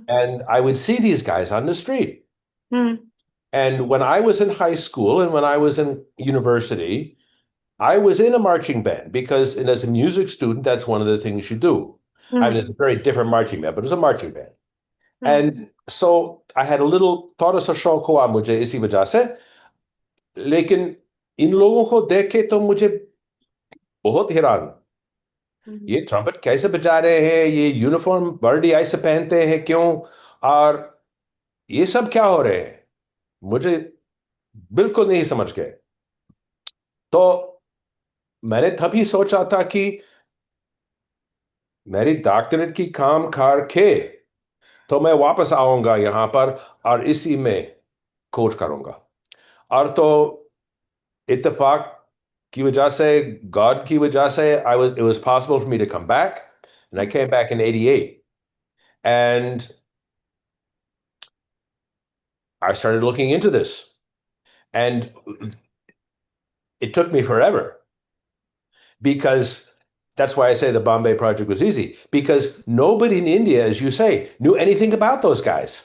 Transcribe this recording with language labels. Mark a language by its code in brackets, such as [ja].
[en] And I would see these guys on the street. Hmm. And when I was in high school and when I was in university, I was in a marching band because, and as a music student, that's one of the things you do. I mean, Hmm. it's a very different marching band, but it was a marching band. Hmm. And so I had a little [hi] थोड़ा सा शौक हुआ मुझे इसी वजह से, लेकिन इन लोगों को देख के तो मुझे बहुत हैरान, ये ट्रम्पट कैसे बजा रहे हैं, ये यूनिफॉर्म वर्दी ऐसे पहनते हैं क्यों, और ये सब क्या हो रहे हैं, मुझे बिल्कुल नहीं समझ गए। तो मैंने तभी सोचा था कि मेरी डॉक्टरेट की काम खार के तो मैं वापस आऊंगा यहाँ पर और इसी में कोच करूंगा। और तो इत्तेफाक की वजह से, [en] God की वजह से, I was it was possible for me to come back, and I came back in '88, and I started looking into this, and it took me forever because that's why I say the Bombay Project was easy, because nobody in India, as you say, knew anything about those guys.